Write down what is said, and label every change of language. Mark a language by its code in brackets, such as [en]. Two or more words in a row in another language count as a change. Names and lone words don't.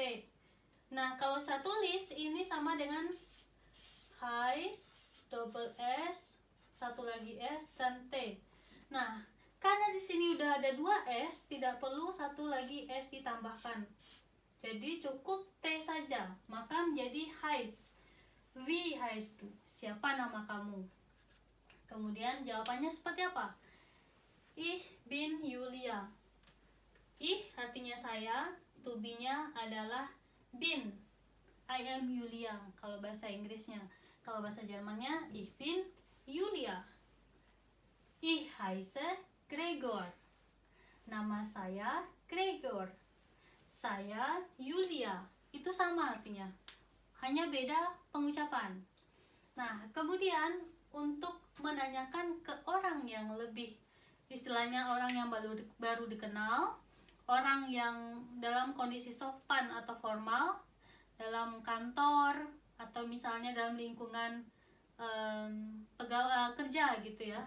[id] Nah, kalau saya tulis ini sama dengan heiß, [en] double s, [id] satu lagi s dan t. Nah, karena di sini udah ada 2 s, tidak perlu satu lagi s ditambahkan. Jadi cukup t saja, maka menjadi heiß. [de] Wie heißt du? [id] Siapa nama kamu? Kemudian jawabannya seperti apa? [de] Ich bin Julia. Ich [id] artinya saya, [en] to be- [id] nya adalah bin. [en] I am Julia [id] kalau bahasa Inggrisnya. Kalau bahasa Jermannya [de] ich bin Julia. Ich heiße Gregor. [id] Nama saya Gregor. Saya Julia. Itu sama artinya. Hanya beda pengucapan. Nah, kemudian untuk menanyakan ke orang yang lebih, istilahnya orang yang baru dikenal, orang yang dalam kondisi sopan atau formal, dalam kantor atau misalnya dalam lingkungan pegawai kerja gitu ya.